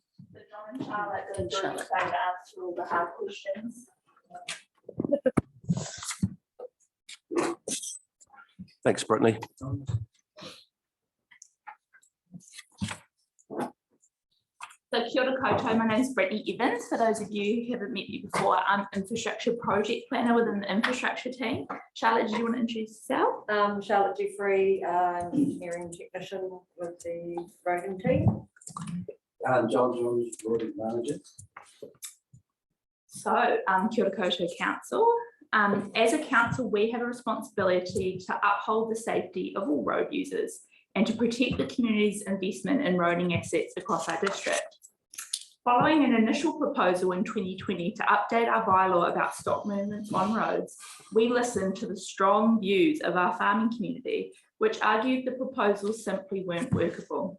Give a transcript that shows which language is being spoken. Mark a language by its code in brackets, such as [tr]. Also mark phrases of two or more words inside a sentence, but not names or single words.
[en] John and Charlotte are going to answer all the hard questions. Thanks, Brittany. [mi] So kia ora koutou, [en] my name is Brittany Evans. For those of you who haven't met me before, I'm infrastructure project planner within the infrastructure team. Charlotte, do you want to introduce yourself? Charlotte Jeffrey, engineering technician with the Rogan team. John Jones, project manager. So, [mi] kia ora koutou council. [en] As a council, we have a responsibility to uphold the safety of all road users and to protect the community's investment in roading assets across our district. Following an initial proposal in 2020 to update our bylaw about stock movements on roads, we listened to the strong views of our farming community, which argued the proposals simply weren't workable.